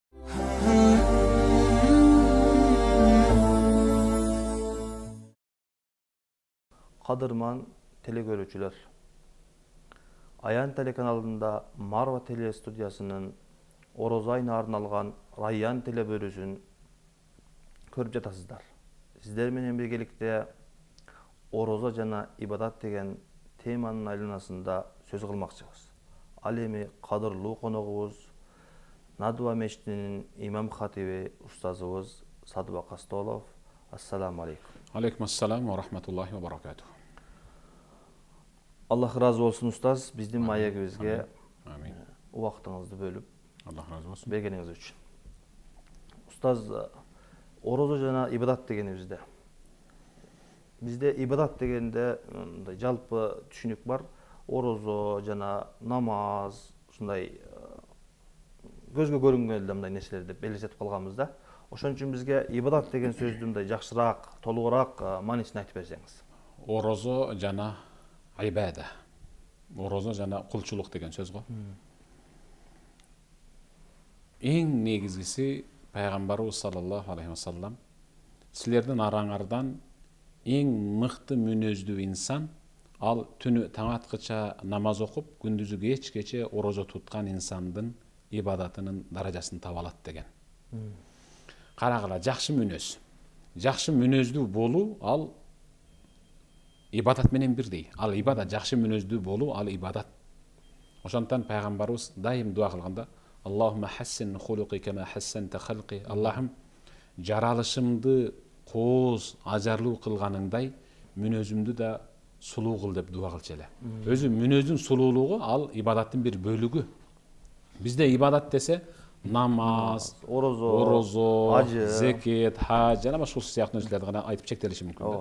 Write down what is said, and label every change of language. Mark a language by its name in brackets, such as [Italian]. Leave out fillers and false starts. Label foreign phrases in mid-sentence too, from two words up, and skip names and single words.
[Kyrgyz] Кадырман телекөрүүчүлөр, Аян телеканалында Марва телестудиясынын орозо айына арналган Райян телебөрүсүн көрүп жатасыздар. Сиздер менен биргеликте орозо жана ибадат деген теманын айланасында сөз кылмакчыбыз. Ал эми кадырлуу коногубуз Надва мечитинин имам хатиби устазыбыз Садыбак Астолов. [Arabic] السلام عليكم. عليكم السلام ورحمة الله وبركاته. [Kyrgyz] Аллах разы болсун устаз, биздин маегибизге убактыңызды бөлүп, Аллах разы болсун бергениңиз үчүн. Устаз, орозо жана ибадат дегенибизде. Бизде ибадат дегенде жалпы түшүнүк бар. Орозо жана намаз, ушундай көзгө көрүнгөн мындай нерселер деп элестетип калганбыз да. Ошон үчүн бизге ибадат деген сөздү мындай жакшыраак, толугураак маанисин айтып берсеңиз. Орозо жана ибада. Орозо жана кулчулук деген сөз го. Эң негизгиси пайгамбарыбыз [Arabic] صلى الله عليه وسلم [Kyrgyz] силердин араңардан эң мыкты мүнөздүү инсан ал түнү таң аткыча намаз окуп, күндүзү кечкече орозо туткан инсандын ибадатынын даражасын таба алат деген. Карагыла, жакшы мүнөз. Жакшы мүнөздүү болуу ал ибадат менен бирдей. Ал ибадат, жакшы мүнөздүү болуу ал ибадат. Ошондон пайгамбарыбыз дайым дуа кылганда: [Arabic] "اللهم حسن خلقي كما حسنت خلقي." [Kyrgyz] Аллахым, жаралышымды кооз, ажарлуу кылганыңдай мүнөзүмдү да сулуу кыл деп дуа кылчу эле. Өзү мүнөздүн сулуулугу ал ибадаттын бир бөлүгү. Бизде ибадат десе намаз, орозо, ажы, зекет, хаж жана башка сыяктуу нерселерди гана айтып чектелиши мүмкүн.